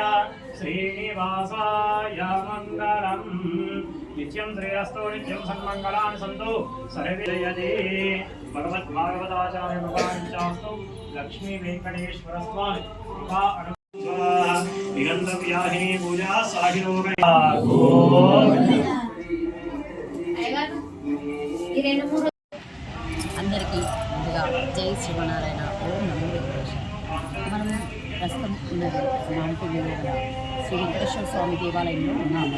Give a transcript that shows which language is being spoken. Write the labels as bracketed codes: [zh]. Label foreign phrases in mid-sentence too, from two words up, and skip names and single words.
[sa] श्रीनिवासाय मङ्गलम् नित्यं श्रेयस्तो नित्यं सन्मङ्गलानि सन्तु सर्वे जयते भगवद्भागवताचार्य भगवाञ्चास्तु लक्ष्मी वेङ्कटेश्वर स्वामी कृपा निरन्तव्याहिनी पूजा साहिनो [te] అందరికీ ముందుగా [sa] జై శ్రీమన్నారాయణ. ఓం నమో వెంకటేశ్వర. [te] మనం ప్రస్తుతం ఉన్నది నాంపల్లిలో శ్రీ వెంకటేశ్వర స్వామి దేవాలయంలో ఉన్నాము.